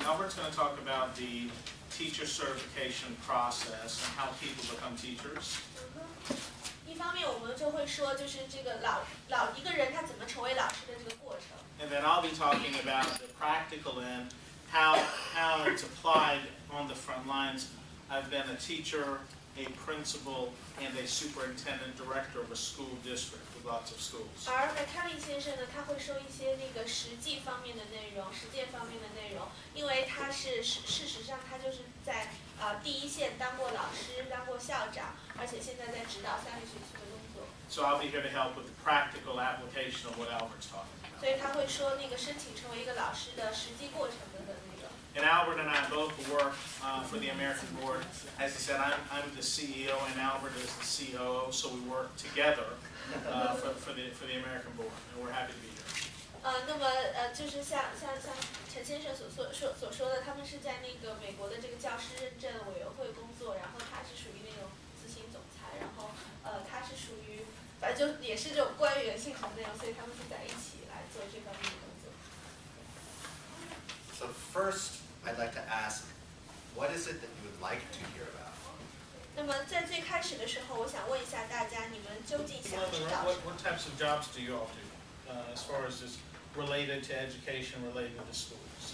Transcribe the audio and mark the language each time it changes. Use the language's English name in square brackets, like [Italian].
[English] Albert's going to talk about the teacher certification process and how people become teachers. [Chinese] 一方面我们就会说，就是这个一个人他怎么成为老师的这个过程。 [English] And then I'll be talking about the practical end, how it's applied on the front lines. I've been a teacher, a principal, and a superintendent director of a school district with lots of schools. [Chinese] 而 McCollough 先生呢，他会说一些那个实践方面的内容，因为他事实上他就是在第一线当过老师，当过校长，而且现在在指导3个学期的工作。 [English] So I'll be here to help with the practical application of what Albert's talking about. [Chinese] 所以他会说那个申请成为一个老师的实际过程的那个。 [English] And Albert and I both work for the American board. As he said, I'm the CEO and Albert is the COO, so we work together for the American board, and we're happy to be here. [Chinese] 那么就是像陈先生所说的，他们是在那个美国的这个教师认证委员会工作，然后他是属于那种执行总裁，然后他是属于反正就也是这种官员性质的内容，所以他们是在一起来做这方面的工作。 [English] So first, I'd like to ask, what is it that you would like to hear about? [Chinese] 那么在最开始的时候，我想问一下大家，你们究竟想知道什么？ [English] What types of jobs do you all do, as far as just related to education, related to schools?